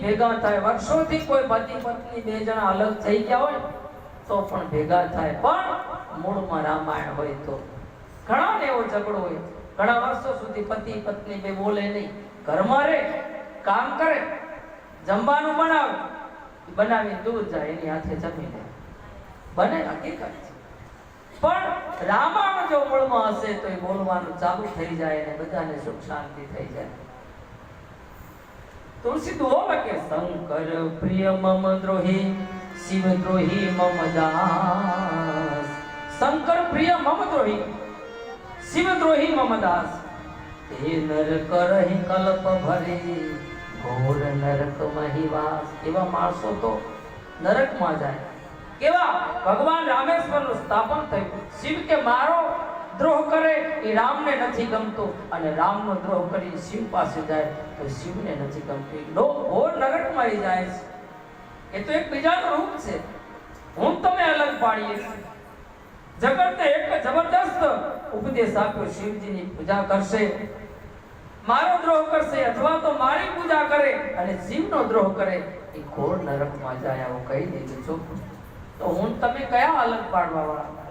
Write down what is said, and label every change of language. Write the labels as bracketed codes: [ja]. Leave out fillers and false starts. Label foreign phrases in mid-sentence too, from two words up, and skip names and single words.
[gu] ભેગા થાય વર્ષોથી કોઈ પતિ પત્ની બે જણા અલગ થઈ ગયા હોય તો પણ ભેગા થાય પણ મૂળમાં રામાયણ હોય તો ઘણા ને એવો ઝઘડો હોય ઘણા વર્ષો સુધી પતિ પત્ની બે બોલે નહીં ઘરમાં રહે કામ કરે જમવાનું બનાવી દૂર જાય એની હાથે જમી લે બને હકીકત છે પણ રામાયણ જો મૂળમાં હશે તો એ બોલવાનું ચાલુ થઈ જાય અને બધાને સુખ શાંતિ થઈ જાય [awa] तुलसी दुहो लगे शंकर प्रिय मम द्रोही शिव द्रोही मम दास शंकर प्रिय मम द्रोही शिव द्रोही मम दास हे नर करहि कल्प भरे घोर नरक [gu] महिवास એવા માણસો તો નરક માં જાય કેવા ભગવાન રામેશ્વરનું સ્થાપન થયું શિવ કે મારો દ્રોહ કરે એ રામને નથી ગમતો અને રામનો દ્રોહ કરી શિવ પાસે જાય તો શિવને નથી ગમતું ઘોર નરકમાં જાય છે એ તો એક બીજાનું રૂપ છે હું તમે અલગ પાડીએ જગતને એક જબરદસ્ત ઉપદેશ આપ્યો શિવજીની પૂજા કરશે મારો દ્રોહ કરશે અથવા તો મારી પૂજા કરે અને શિવનો દ્રોહ કરે એ ઘોર નરકમાં જાય આવું કહી દીધું છું તો હું તમે કયા અલગ પાડવા વાળા